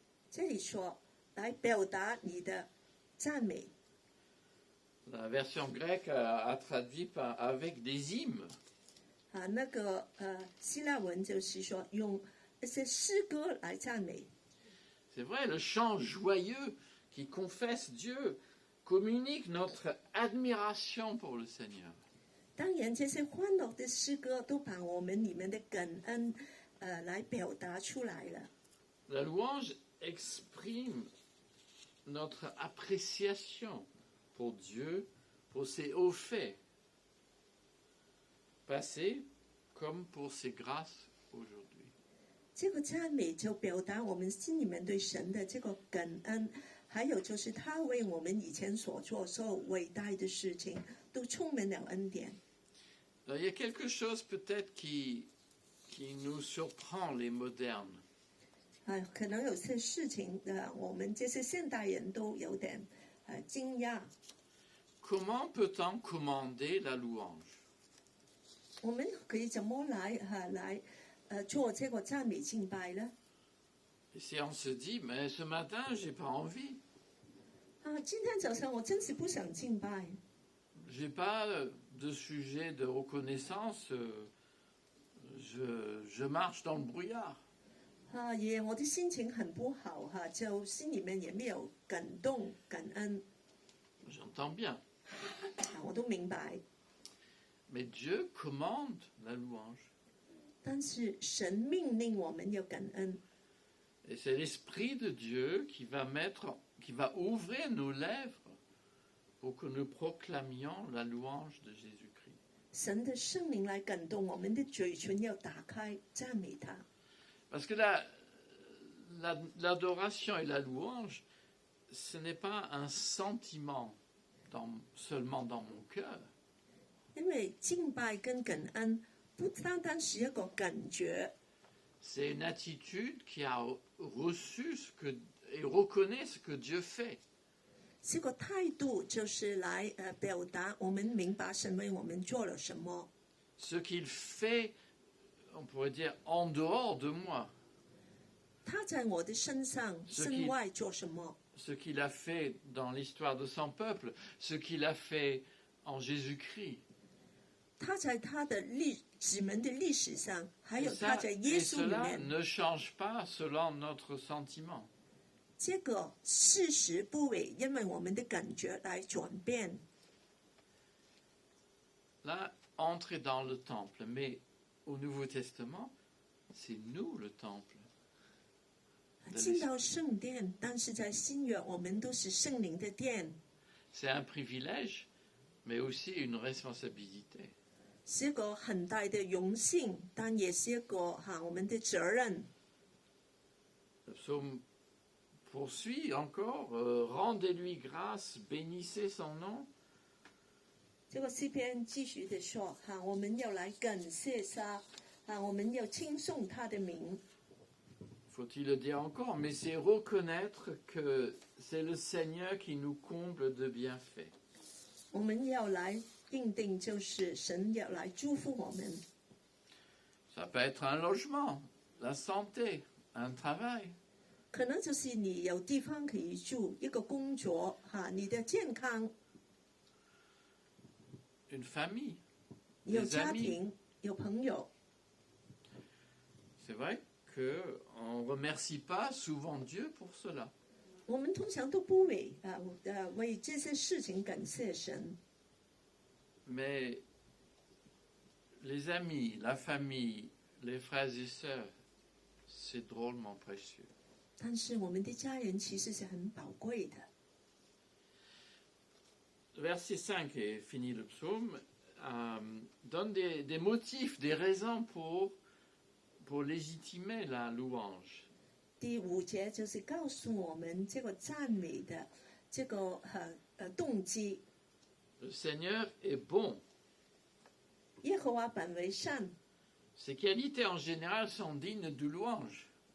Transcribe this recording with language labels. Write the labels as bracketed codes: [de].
[zh] 这里说来表达你的赞美。 [fr] La version grecque a traduit par avec des hymnes. [zh] 那个希腊文就是说用一些诗歌来赞美。 [fr] C'est vrai, le chant joyeux qui confesse Dieu communique notre admiration pour le Seigneur. [zh] 当然，这些欢乐的诗歌都把我们里面的感恩来表达出来了。 [fr] La louange exprime notre appréciation pour Dieu, pour ses hauts faits, passés comme pour ses grâces aujourd'hui. [zh] 这个赞美就表达我们心里面对神的这个感恩，还有就是他为我们以前所做所有伟大的事情，都充满了恩典。 [fr] Alors, il y a quelque chose peut-être qui nous surprend, les modernes. [zh] 可能有些事情我们这些现代人都有点惊讶。 [fr] Comment peut-on commander la louange? [zh] 我们可以怎么来做这个赞美敬拜呢？ [fr] Et si on se dit, mais ce matin, j'ai pas envie, [zh] 今天早上我真是不想敬拜。 [fr] j'ai pas de sujet de reconnaissance, je marche dans le brouillard. [zh] 我的心情很不好就心里面也没有感动感恩。 [fr] J'entends bien. [zh] 我都明白。 [fr] Mais Dieu commande la louange. [zh] 但是神命令我们要感恩， [fr] Et c'est l'Esprit de Dieu qui va ouvrir nos lèvres pour que nous proclamions la louange de Jésus-Christ. [zh] 神的圣灵来感动我们的嘴唇要打开赞美他。 [fr] Parce que l'adoration et la louange, ce n'est pas un sentiment seulement dans mon cœur. [zh] 因为敬拜跟感恩不单单是一个感觉， [fr] C'est une attitude qui a reçu et reconnaît ce que Dieu fait. [zh] 这个态度就是来表达我们明白神为我们做了什么， [fr] Ce qu'il fait, on pourrait dire, en dehors de moi. [zh] 他在我的身上身外做什么， [fr] Ce qu'il a fait dans l'histoire de son peuple, ce qu'il a fait en Jésus-Christ. [zh] 他在他的子民的历史上，还 [fr] Et [zh] 有他在耶稣里 [fr] cela [zh] 面， [fr] ne change pas selon notre sentiment. [zh] 这个事实不会因为我们的感觉来转变。 [fr] Là, entrer dans le temple, mais au Nouveau Testament, c'est nous le temple. [zh] 进到圣殿，但是在新约，我们都是圣灵的殿。 [fr] c'est un privilège, mais aussi une responsabilité. [zh] 是一個很大的榮幸，但也是一個我們的責任。 [fr] Le psaume poursuit encore, rendez-lui grâce, bénissez son nom. [zh] 這個詩篇繼續的說，我們要來感謝他，我們要稱頌他的名。 [fr] Faut-il le dire encore, mais c'est reconnaître que c'est le Seigneur qui nous comble de bienfaits. [zh] 我們要來認定，就是神要來祝福我們。 [fr] Ça peut être un logement, la santé, un travail. [zh] 可能就是你有地方可以住，一個工作，你的健康， [fr] Une famille, [zh] 有 [fr] des [zh] 家 [fr] amis. [zh] 庭，有朋友。 [fr] C'est vrai qu'on ne remercie pas souvent Dieu pour cela. [zh] 我们通常都不为这些事情感謝神， [fr] Mais les amis, la famille, les frères et sœurs, c'est drôlement précieux. [zh] 但是我们的家人其實是很寶貴的。 [fr] Verset 5 et fini le psaume, donne des motifs, des raisons pour légitimer la louange. [zh] 第5節就是告訴我們這個讚美的這個動機。 [fr] Le Seigneur est bon. [zh] 耶和華本為善， [fr] Ses qualités en général sont dignes de louange.